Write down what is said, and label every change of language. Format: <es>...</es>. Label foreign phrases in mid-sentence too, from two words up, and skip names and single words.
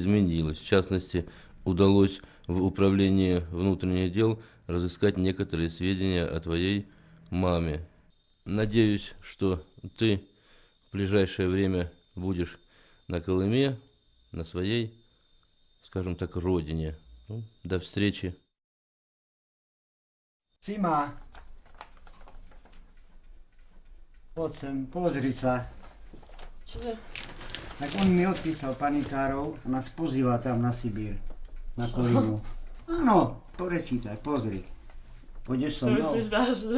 <ru>В частности, удалось в управлении внутренних дел разыскать некоторые сведения о твоей маме. Надеюсь, что ты в ближайшее время будешь на Колыме, на своей, скажем так, родине. Ну, до встречи.</ru> <sk>Sima, poď sem, pozri sa. Čože? Tak on mi odpísal Panikárov a nás pozýva tam na Sibír, na Kolimu. Áno, prečítaj, pozri. Pôjdeš so To mnou? myslíš vážne?</sk>